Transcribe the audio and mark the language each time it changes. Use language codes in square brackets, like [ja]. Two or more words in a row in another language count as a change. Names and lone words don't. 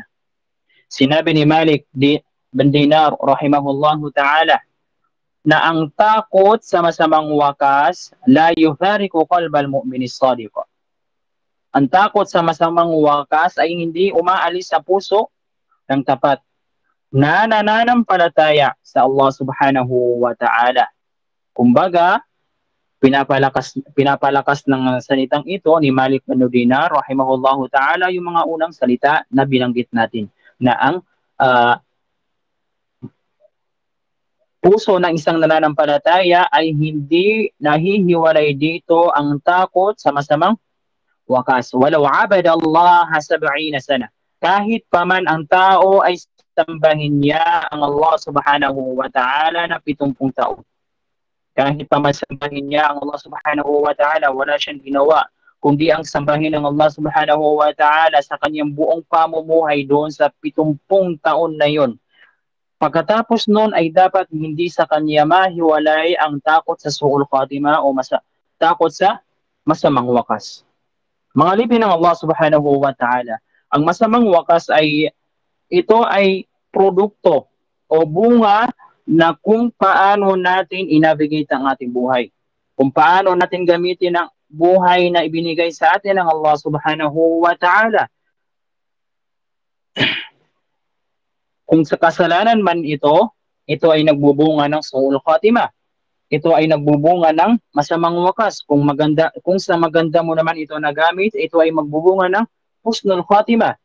[tl] Sinabi ni Malik bin Dinar [ar] رحمه الله تعالى [tl] na ang takot sa masamang wakas [ar] لا يفارق قلب المؤمن الصادق, [tl] Ang takot sa masamang wakas ay hindi umaalis sa puso ng tapat na nananampalataya sa Allah [ar] سبحانه وتعالى. [tl] Kumbaga, pinapalakas ng salitang ito ni Malik bin Dinar [ar] رحمه الله تعالى [tl] yung mga unang salita na binanggit natin na ang puso ng isang nananampalataya ay hindi nahihiwalay dito ang takot sa masamang wakas. [ar] ولو عبد الله 70 سنة. [tl] Kahit paman ang tao ay sambahin niya ang Allah [ar] سبحانه وتعالى [tl] na 70 taon. Kahit paman sambahin niya ang Allah [ar] سبحانه وتعالى, [tl] wala siyang ginawa kundi ang sambahin ng Allah [ar] سبحانه وتعالى [tl] sa kanyang buong pamumuhay doon sa 70 taon na yon. Pagkatapos noon ay dapat hindi sa kanya mahiwalay ang takot sa [ar] سوء الخاتمة [tl] o takot sa masamang wakas. Mga libin ng Allah [ar] سبحانه وتعالى, [tl] ang masamang wakas ay ito ay produkto o bunga na kung paano natin i-navigate ang ating buhay. Kung paano natin gamitin ang buhay na ibinigay sa atin ng Allah [ar] سبحانه وتعالى. [tl] Kung sa kasalanan man ito ay nagbubunga ng [ar] سوء الخاتمة. [tl] Ito ay nagbubunga ng masamang wakas. Kung sa maganda mo naman ito nagamit, ito ay magbubunga ng [ar] حسن الخاتمة.